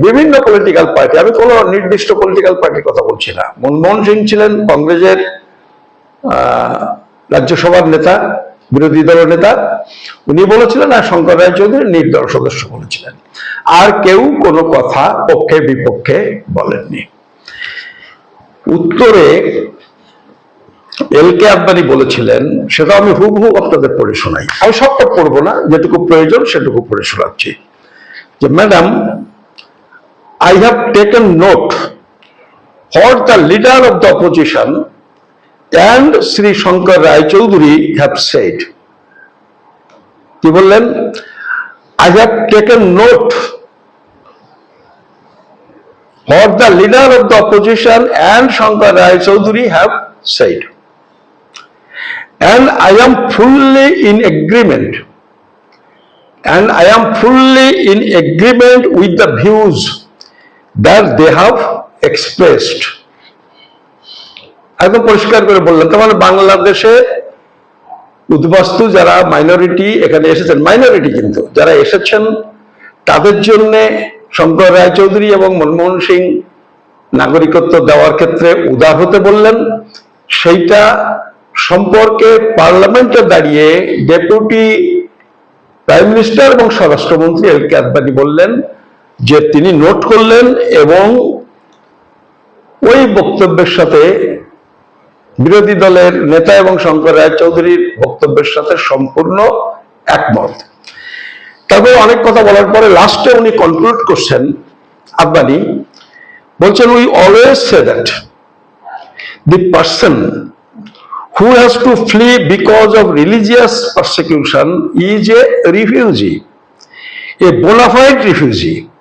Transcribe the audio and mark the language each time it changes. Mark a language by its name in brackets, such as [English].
[Bangla] বিভিন্ন political party, আমি কোন নির্দিষ্ট পলিটিক্যাল পার্টির কথা বলছি না, মনমোহন সিং ছিলেন কংগ্রেসের রাজ্যসভার নেতা, বিরোধী দলের নেতা, উনি বলেছিলেন, আর শঙ্কর রায়চৌধুরী নির্দল সদস্য বলেছিলেন। আর কেউ কোনো কথা পক্ষে বিপক্ষে বলেননি। উত্তরে এল কে আদবানি বলেছিলেন, সেটা আমি হুবহু আপনাদের পড়ে শোনাই। আমি সবটা পড়বো না, যেটুকু প্রয়োজন সেটুকু পড়ে শোনাচ্ছি। [English] যে madam, I have taken note what the leader of the opposition and Sri Shankar Rai Chaudhuri have said. [Bangla] কি বললেন? [English] I have taken note what the leader of the opposition and Shankar Rai Chaudhuri have said. And I am fully in agreement. And I am fully in agreement with the views that they have expressed. [Bangla] একদম পরিষ্কার করে বললেন, তার মানে বাংলাদেশে উদ্বাস্তু যারা minority এখানে এসেছেন, মাইনরিটি কিন্তু যারা এসেছেন, তাদের জন্য শঙ্কর রায়চৌধুরী এবং মনমোহন সিং নাগরিকত্ব দেওয়ার ক্ষেত্রে উদার হতে বললেন। সেইটা সম্পর্কে পার্লামেন্টে দাঁড়িয়ে ডেপুটি প্রাইম মিনিস্টার এবং স্বরাষ্ট্রমন্ত্রী এল কে আদবানি বললেন যে তিনি নোট করলেন এবং ওই বক্তব্যের সাথে বিরোধী দলের নেতা এবং শঙ্কর রায়চৌধুরীর বক্তব্যের সাথে সম্পূর্ণ একমত। তারপরে অনেক কথা বলার পরে লাস্টে উনি কনক্লুড করছেন, আদবানি বলছেন, [English] we always say that the person who has to flee because of religious persecution is a refugee, a bona fide refugee,